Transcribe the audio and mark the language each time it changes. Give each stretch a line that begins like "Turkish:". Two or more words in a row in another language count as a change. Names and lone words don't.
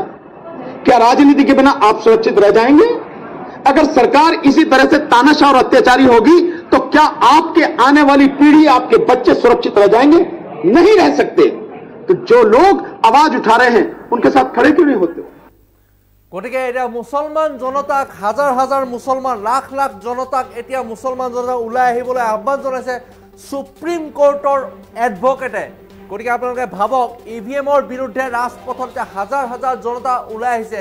Hindi: क्या राजनीति के बिना आप सुरक्षित रह जाएंगे? अगर सरकार इसी तरह से तानाशाह और अत्याचारी होगी तो क्या आपके आने वाली पीढ़ी, आपके बच्चे सुरक्षित रह जाएंगे? नहीं रह सकते। तो जो लोग आवाज उठा रहे हैं उनके साथ खड़े क्यों नहीं होते?
Assamese: গতিকে এতিয়া মুছলমান জনতাক, হাজাৰ হাজাৰ মুছলমান, লাখ লাখ জনতাক এতিয়া মুছলমান জনতা ওলাই আহিবলৈ আহ্বান জনাইছে সুপ্ৰিম কোৰ্টৰ এডভোকেটে। গতিকে আপোনালোকে ভাবক, ইভিএমৰ বিৰুদ্ধে ৰাজপথত হাজাৰ হাজাৰ জনতা ওলাই আহিছে।